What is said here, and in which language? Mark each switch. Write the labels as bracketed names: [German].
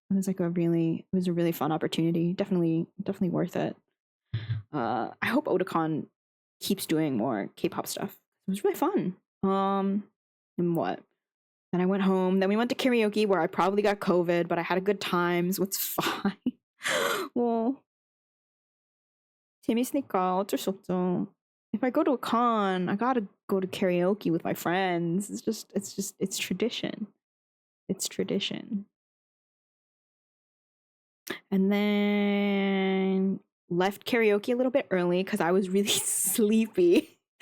[English] It was a really fun opportunity. Definitely worth it. I hope Otakon keeps doing more K-pop stuff. It was really fun. And what? Then I went home. Then we went to karaoke where I probably got COVID, but I had a good time, so it's fine. [Korean] Well, 재밌으니까 어쩔 수 없죠. [English] If I go to a con, I gotta go to karaoke with my friends. It's tradition. It's tradition. And then left karaoke a little bit early because I was really sleepy.